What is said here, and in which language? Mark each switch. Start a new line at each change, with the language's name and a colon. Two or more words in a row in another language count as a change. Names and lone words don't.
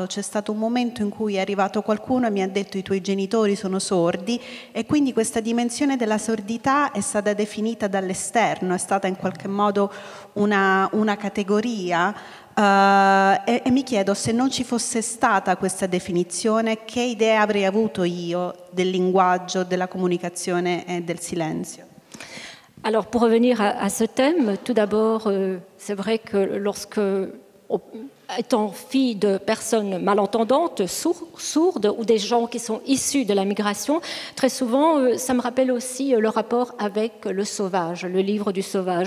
Italian: C'è stato un momento in cui è arrivato qualcuno e mi ha detto: i tuoi genitori sono sordi, e quindi questa dimensione della sordità è stata definita dall'esterno, è stata in qualche modo una categoria. E mi chiedo, se non ci fosse stata questa definizione, che idea avrei avuto io del linguaggio, della comunicazione e del silenzio?
French: Alors, pour revenir à ce thème, tout d'abord, c'est vrai que lorsque, étant fille de personnes malentendantes, sourdes, ou des gens qui sont issus de la migration, très souvent, ça me rappelle aussi le rapport avec le sauvage, le livre du sauvage.